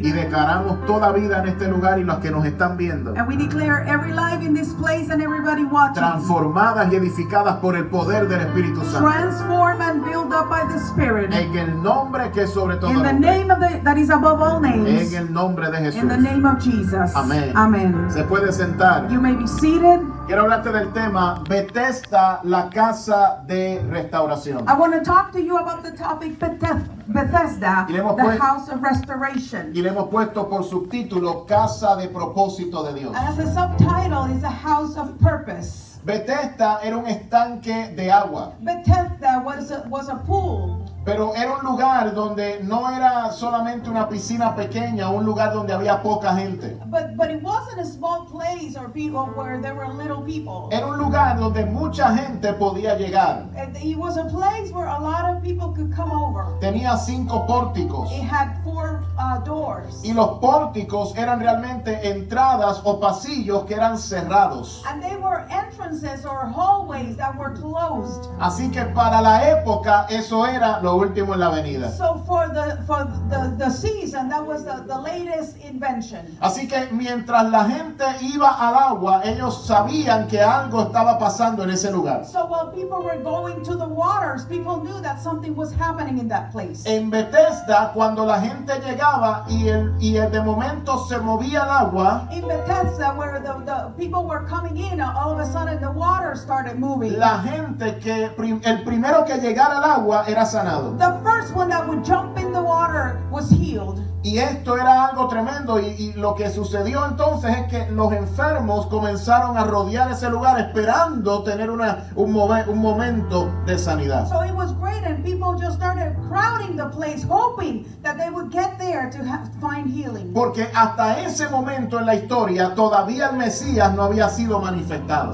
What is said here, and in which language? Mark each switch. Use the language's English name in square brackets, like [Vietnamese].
[Spanish] declaramos toda vida en este lugar y los que nos están viendo. [English] And we declare every life in this place and everybody watching. [Spanish] Transformadas y edificadas por el poder del Espíritu Santo. [English] Transform and build up by the Spirit. [Spanish] En el nombre que es sobre todo [English] In the [Spanish] nombre. [English] name of that is above all names. [Spanish] En el nombre de Jesús. [English] In the name of Jesus. [Spanish] Amén. [English] Amen. [Spanish] Se puede sentar. [English] You may be seated. [Spanish] Quiero hablarte del tema Bethesda, la casa de restauración. [English] I want to talk to you about the topic Bethesda, [Spanish] Y le hemos [English] the house of restoration. [Spanish] Y le hemos puesto por subtítulo Casa de propósito de Dios. [English] And as a subtitle is a house of purpose. [Spanish] Bethesda era un estanque de agua, [English] Bethesda was a pool. [Spanish] pero era un lugar donde no era solamente una piscina pequeña, un lugar donde había poca gente. [English] But it wasn't a small place or people where there were little people. [Spanish] Era un lugar donde mucha gente podía llegar. [English] It was a place where a lot of people could come over. [Spanish] Tenía 5 pórticos. [English] It had 4 doors. [Spanish] Y los pórticos eran realmente entradas o pasillos que eran cerrados. [English] And they were entrances or hallways that were closed. [Spanish] Así que para la época eso era lo último en la avenida. [English] So for the season, that was the latest invention. [Spanish] Así que mientras la gente iba al agua, ellos sabían que algo estaba pasando en ese lugar. [English] So while people were going to the waters, people knew that something was happening in that place. [Spanish] En Bethesda, cuando la gente llegaba y de momento se movía el agua, [English] In Bethesda, where the people were coming in, all of a sudden the water started moving. [Spanish] la gente el primero que llegara al agua era sanado. [English] The first one that would jump in the water was healed. [Spanish] Y esto era algo tremendo y lo que sucedió entonces es que los enfermos comenzaron a rodear ese lugar esperando tener un momento de sanidad. [English] So it was great, and people just started crowding the place, hoping that they would get there to find healing. [Spanish] Porque hasta ese momento en la historia todavía el Mesías no había sido manifestado.